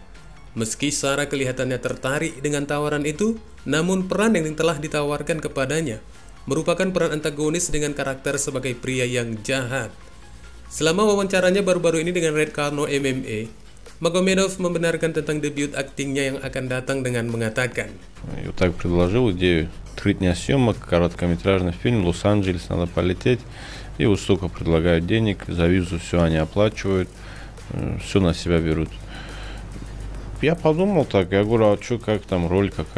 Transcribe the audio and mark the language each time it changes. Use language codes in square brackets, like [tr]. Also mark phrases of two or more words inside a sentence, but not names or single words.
[id] Meski Sarah kelihatannya tertarik dengan tawaran itu, namun peran yang telah ditawarkan kepadanya merupakan peran antagonis dengan karakter sebagai pria yang jahat. Selama wawancaranya baru-baru ini dengan Red Carno MMA, Magomedov membenarkan tentang debut aktingnya yang akan datang dengan mengatakan, [ru] Я так предложил идею 3 дня съемок, короткометражный фильм, Лос-Анджелес, надо полететь. И вот столько предлагают денег, за визу все они оплачивают, все на себя берут. Я подумал так, я говорю, а что, как там, роль какая?